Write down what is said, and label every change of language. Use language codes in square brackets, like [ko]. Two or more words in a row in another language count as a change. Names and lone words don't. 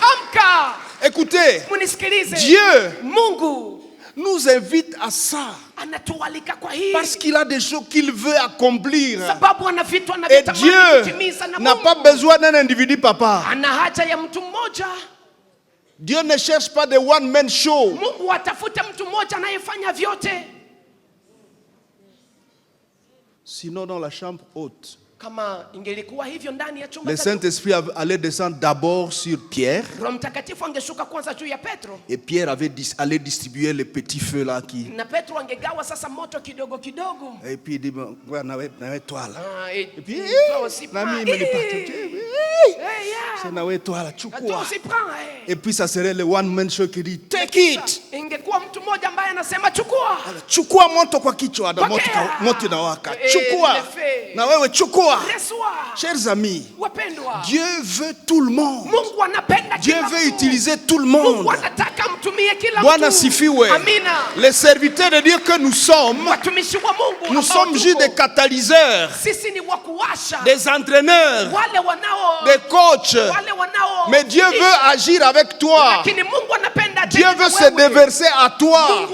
[fr] Écoutez, Dieu nous invite à ça parce qu'il a des choses qu'il veut accomplir. Et Dieu n'a pas besoin d'un individu, papa. Dieu ne cherche pas de [en] one-man show. [fr] Sinon, dans la chambre haute, le Saint-Esprit allait descendre d'abord sur Pierre. Et Pierre allait distribuer les petits feux là qui. Et puis il dit, toi là. Et puis, et puis ça serait le [en] one man show [fr] qui dit, [en] take it. [sw] Chukua moto kwa kichwa na moto inawaka. Chukua. Na wewe chukua. [fr] Chers amis, Dieu veut tout le monde. Dieu veut utiliser tout le monde. [sw] Bwana sifiwe. [fr] Les serviteurs de Dieu que nous sommes juste des catalyseurs, des entraîneurs, des coachs. Mais Dieu veut agir avec toi. Dieu veut se déverser à toi.